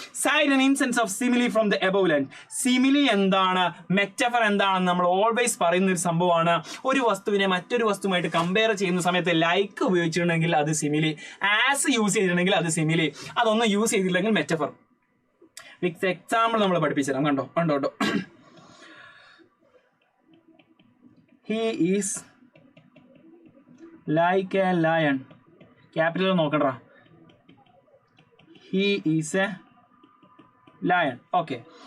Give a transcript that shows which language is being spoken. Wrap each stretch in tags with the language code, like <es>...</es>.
<en>Side an instance of simile from the above line.</en> <ml>Simile എന്താണ്, metaphor എന്താണെന്ന് നമ്മൾ always പറയുന്ന ഒരു സംഭവമാണ്. ഒരു വസ്തുവിനെ മറ്റൊരു വസ്തുവായിട്ട് കമ്പയർ ചെയ്യുന്ന സമയത്ത് ലൈക്ക് ഉപയോഗിച്ചിട്ടുണ്ടെങ്കിൽ അത് സിമിലി, ആസ് യൂസ് ചെയ്തിട്ടുണ്ടെങ്കിൽ അത് സിമിലി, അതൊന്നും യൂസ് ചെയ്തില്ലെങ്കിൽ മെറ്റഫർ. എക്സാമ്പിൾ നമ്മൾ പഠിപ്പിച്ചുതരാം.</ml> <en>കണ്ടോ He is like a lion. Capital</en> <ml>നോക്കണ്ടാ.</ml> <en>He is a lion. Okay.</en>